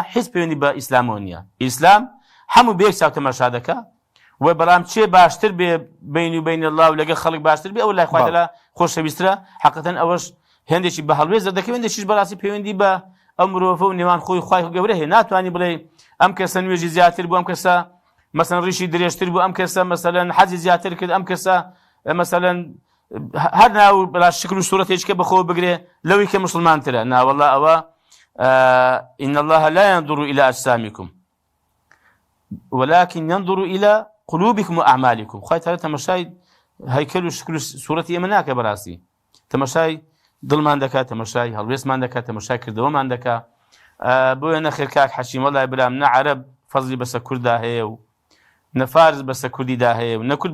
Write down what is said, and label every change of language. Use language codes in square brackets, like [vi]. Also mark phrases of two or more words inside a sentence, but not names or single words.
[ckb] هیچ پەیوەندی بە ئیسلامەوە نییە ئیسلام هەموو بەیەک چاو تەماشا دەکا و بەڵام چێ باشتر بێ [ar] بین و بین الله [ckb] و لەگەڵ خەڵک باشتر بێ ئەو لای خوای تەعالا خۆشەویسترە حەقیقەتەن ئەوەش هێندێکی بە هەڵوێز دەکەوێت هێندێکیش بەڕاستی پەیوەندی بە ئەو مرۆڤە و نێوان خۆی خوای گەورە هەیە ناتوانانی بڵێ ئەم کەسە نوێژی زیاتر بوو ئەم کەسە مەسەلەن ڕیشی درێژتر بوو ئەم کەسە مەسەلەن حەجی زیاتر کرد ئەم کەسە مەسەلەن هەر ناو بەڵا شکل و سوورەتێککە بەخۆ بگرێ لەوەی کە موسڵمانترە ناوەڵا ئەوە [ar] إن الله لا ينظر إلى أجسامكم ولكن ينظر إلى قلوبكم وأعمالكم [ckb] خوای تەعالا تەماشای هەیکەل و شکل و سوورەتی ئێمە ناکە بەڕاستی تەماشای دڵمان دەکات تەماشای هەڵوێستمان دەکات تەماشای کردەوەمان دەکات بۆیە نەخێر کاک حەشیم وەڵای برام نە عەرەب فەزلی بەسەر کووردا هەیە و نە فارس بەسەر کوردیدا هەیە و نە کورد